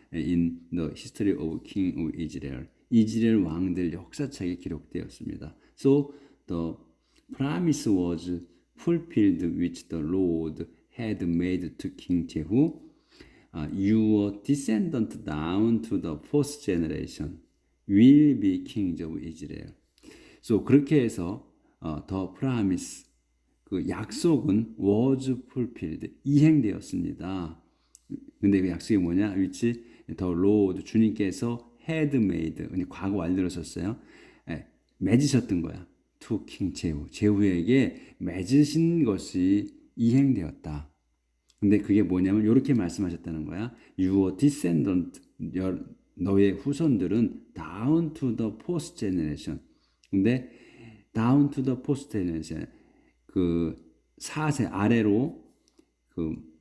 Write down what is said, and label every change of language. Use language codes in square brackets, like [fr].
[en] in the history of king of Israel. [ko] 이스라엘 왕들 역사책에 기록되었습니다. [en] So the promise was fulfilled which the Lord had made to King Jehu. Your descendant down to the fourth generation will be kings of Israel. So [ko] 그렇게 해서 [en] the promise, [ko] 그 약속은 [en] was fulfilled, [ko] 이행되었습니다. 근데 그 약속이 뭐냐? [en] which the Lord, [ko] 주님께서 [en] had made, [ko] 과거 완료로 썼어요. 맺으셨던 거야. [en] to king [ko] 제후에게 맺으신 것이 이행되었다. 근데 그게 뭐냐면 이렇게 말씀하셨다는 거야. [en] Your descendant, [ko] 너의 후손들은 [en] down to the fourth generation. [ko] 근데 [en] down to the fourth generation, [ko] 그 4세 아래로 그